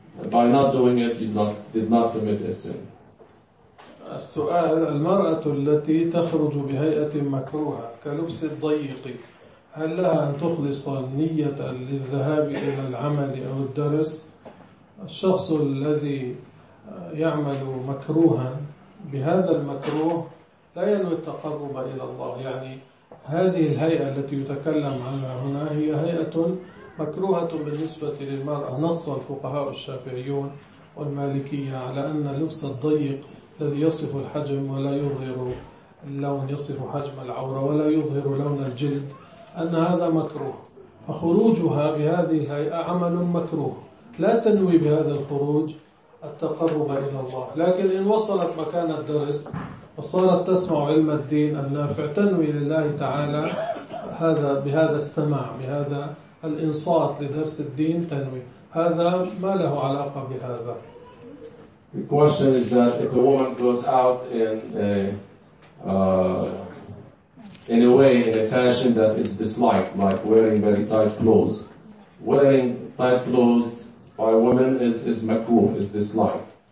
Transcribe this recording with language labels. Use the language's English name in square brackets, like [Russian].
[English] By not doing it, you did not commit a sin. [Arabic] السؤال المرأة التي تخرج بهيئة مكروهة كلبس الضيق هل لها أن تخلص نية للذهاب إلى العمل أو الدرس؟ الشخص الذي يعمل مكروها بهذا المكروه لا ينوي التقرب إلى الله. يعني هذه الهيئة التي يتكلم عنها هنا هي هيئة مكروهة بالنسبة للمرأة. نص الفقهاء الشافعيون والمالكية على أن اللبس الضيق الذي يصف الحجم ولا يظهر اللون, يصف حجم العورة ولا يظهر لون الجلد, أن هذا مكروه. فخروجها بهذه الهيئة عمل مكروه, لا تنوي بهذا الخروج التقرب إلى الله. لكن إن وصلت مكان الدرس وصارت تسمع علم الدين النافع تنوي لله تعالى هذا بهذا السماع, بهذا الإنصات لدرس الدين تنوي, هذا ما له علاقة بهذا. [English] The question is that if a woman goes out in a way, in a fashion that is disliked, like wearing very tight clothes. Wearing tight clothes by a woman is makruh, is disliked.